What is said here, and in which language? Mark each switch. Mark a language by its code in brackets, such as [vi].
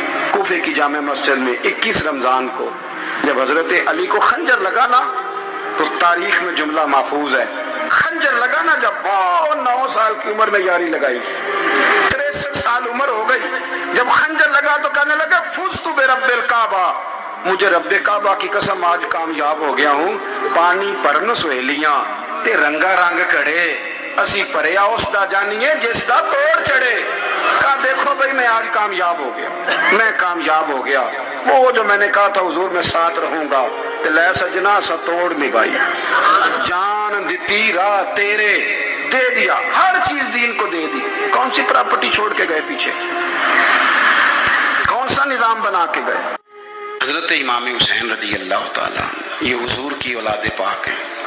[ur] کوفے کی جامع مسجد میں 21 رمضان کو جب حضرت علی کو خنجر لگا نا تو تاریخ میں جملہ محفوظ ہے، خنجر لگا نا جب وہ 9 سال کی عمر میں یاری لگائی، 63 سال عمر ہو گئی. جب خنجر لگا تو کہنے لگا [ar] فزت برب الکعبہ، [ur] مجھے رب کعبہ کی قسم آج کامیاب ہو گیا ہوں. [pa] پانی پرن سہیلیاں تے رنگا رنگ کڑے، اسی پریا اس دا جانیے جس دا توڑ چڑھے. [ur] کہا دیکھو بھائی میں آج کامیاب ہو گیا، میں کامیاب ہو گیا. وہ جو میں نے کہا تھا حضور میں ساتھ رہوں گا، [pa] لے سجنا سا توڑ نبھائی، جان دیتی راہ تیرے، [ur] دے دیا ہر چیز دین کو دے دی. کون سی پراپرٹی چھوڑ کے گئے پیچھے، کون سا نظام بنا کے گئے؟ حضرت امام حسین رضی اللہ تعالیٰ یہ حضور کی اولاد پاک ہیں.